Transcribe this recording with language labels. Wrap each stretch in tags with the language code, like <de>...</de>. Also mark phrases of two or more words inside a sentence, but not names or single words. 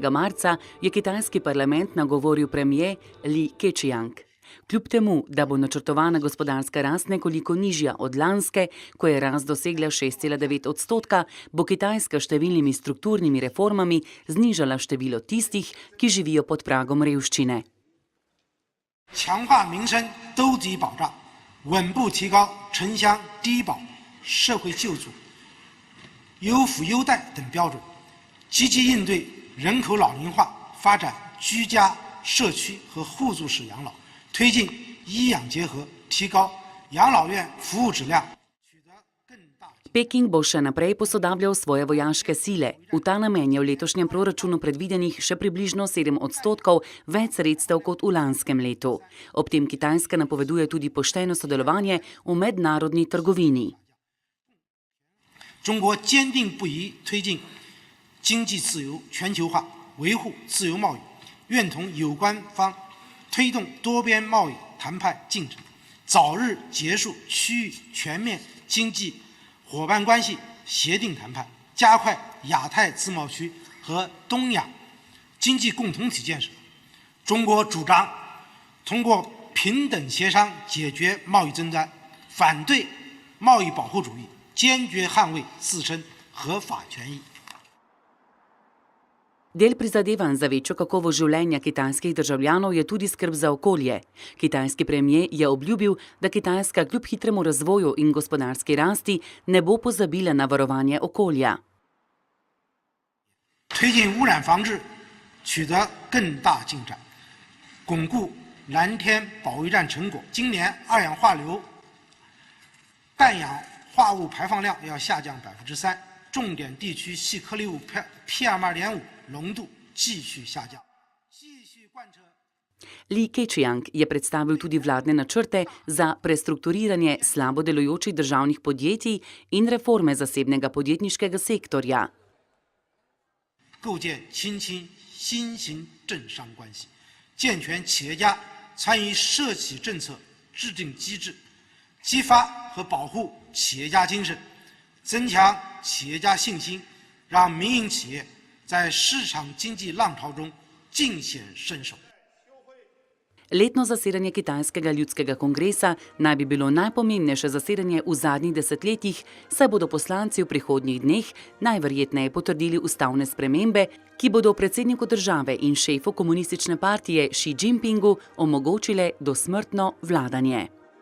<sl>marca, je kitajski parlament nagovoril premier Li Keqiang. Kljub temu, da bo načrtovana gospodarska rast nekoliko nižja od lanske, ko je rast dosegla 6,9%, bo Kitajska številnimi strukturnimi reformami znižala število tistih, ki živijo pod pragom revščine.</sl> <zh>强化民生兜底保障，稳步提高城乡低保社会救助、优抚优待等标准，积极应对人口老龄化，发展居家、社区和互助式养老，推进医养结合，提高养老院服务质量。</zh> <sl>Peking bo še naprej posodabljal svoje vojaške sile. V ta namen je v letošnjem proračunu predvidenih še približno 7% več sredstev kot v lanskem letu. Ob tem Kitajska napoveduje tudi pošteno sodelovanje v mednarodni trgovini.</sl> <zh>中国坚定不移推进经济自由全球化，维护自由贸易，愿同有关方推动多边贸易谈判进程，早日结束区域全面经济 伙伴关系协定谈判，加快亚太自贸区和东亚经济共同体建设。中国主张通过平等协商解决贸易争端，反对贸易保护主义，坚决捍卫自身合法权益。</zh> <sl>Del prizadevanj za večjo kakovost življenja kitajskih državljanov je tudi skrb za okolje. Kitajski premier je obljubil, da Kitajska kljub hitremu razvoju in gospodarski rasti ne bo pozabila na varovanje okolja.</sl> <zh>推进污染防治取得更大进展，巩固蓝天保卫战成果。今年二氧化硫、氮氧化物排放量要下降3%，重点地区细颗粒物 PM2.5 浓度继续下降。</zh> <sl>Li Keqiang je predstavil tudi vladne načrte za prestrukturiranje slabo delujočih državnih podjetij in reforme zasebnega podjetniškega sektorja.</sl> <zh>构建新兴新型政商关系，健全企业家参与社企政策制定机制，激发和保护企业家精神，增强企业家信心，让民营企业 在市场经济浪潮中尽显身手。</zh> <sl>Letno zasedanje Kitajskega ljudskega kongresa naj bi bilo najpomembnejše zasedanje v zadnjih desetletjih, saj bodo poslanci v prihodnjih dneh najverjetneje potrdili ustavne spremembe, ki bodo predsedniku države in šefu komunistične partije Xi Jinpingu omogočile dosmrtno vladanje.</sl>